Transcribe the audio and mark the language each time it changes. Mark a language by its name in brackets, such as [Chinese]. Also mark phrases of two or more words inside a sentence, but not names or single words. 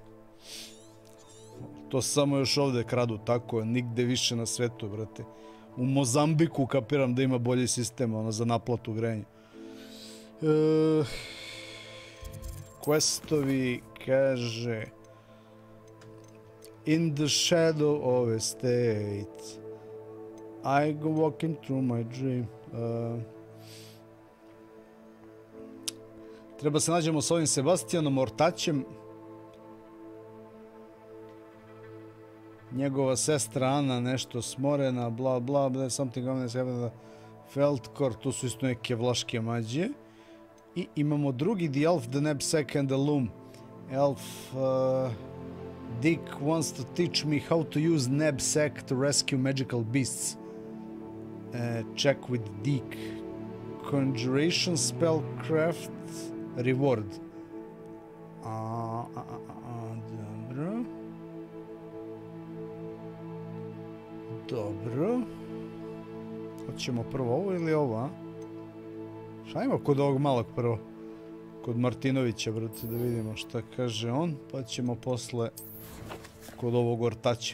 [Serbian] To samo još ovde kradu, tako, nigde više na svetu, brate. U Mozambiku kapiram da ima bolji sistem, ono, za naplatu grejanja. Questovi, kaže, [English] in the shadow of a state I go walking through my dream. [Serbian] Treba se nađemo s ovim Sebastianom Ortaćem. Njegova sestra Ana nešto smorena, [English] bla bla bla, something on this happened. [Serbian] Feldkor, tu su isto neke vlaške mađe. I imamo drugi, [English] the elf, the Nab-Sack and the Loom. Elf Dick wants to teach me how to use Nab-Sack to rescue magical beasts. Check with Dick. Conjuration spellcraft reward. [Serbian] Dobro. Dobro. Hoćemo prvo ovo ili ovo, a? Šta ima kod ovog malog prvo? Kod Martinovića, brate, da vidimo šta kaže on, pa ćemo posle kod ovog Ortaća.